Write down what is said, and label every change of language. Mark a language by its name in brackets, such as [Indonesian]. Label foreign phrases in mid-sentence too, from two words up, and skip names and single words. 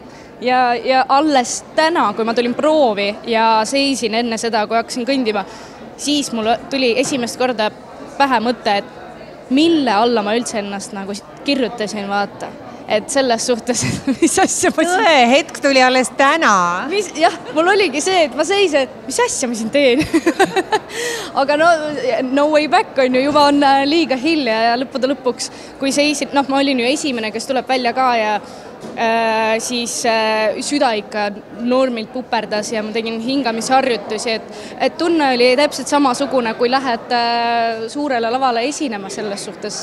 [Estonian] Ja alles täna, kui ma tulin proovi ja seisin enne seda, kui hakkasin kõndima, siis mul tuli esimest korda pähe mõte, et mille alla ma üldse ennast nagu kirjutasin, vaata. et selles suhtes, mis asja ma siin... Tõe, hetk tuli alles täna. Jah, mul oligi see, et ma seisin, et mis asja ma siin teen. Aga [English] no way back [Estonian] on ju, juba on liiga hilja ja lõppude lõpuks, kui seisid, ma olin ju esimene, kes tuleb välja ka ja siis süda ikka normilt puperdas ja ma tegin hingamisharjutusi, et tunne oli täpselt samasugune, kui lähed suurele lavale esinema selles suhtes.